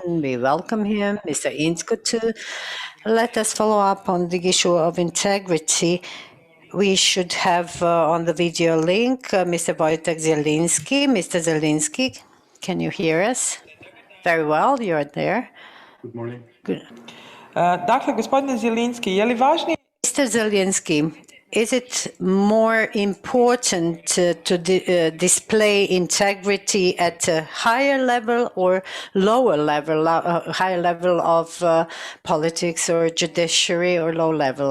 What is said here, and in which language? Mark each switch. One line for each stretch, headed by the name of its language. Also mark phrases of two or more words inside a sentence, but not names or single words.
English: We welcome him. Mr. Insko too. Let us follow up on the issue of integrity. We should have on the video link Mr. Wojtek Zielinski. Mr. Zielinski, can you hear us? Very well, you're there. Good morning. Good.
Croatian: Dakle, gospodine Zielinski, je li važnije?
English: Mr. Zielinski, is it more important to display integrity at a higher level or lower level, higher level of politics or judiciary or low level?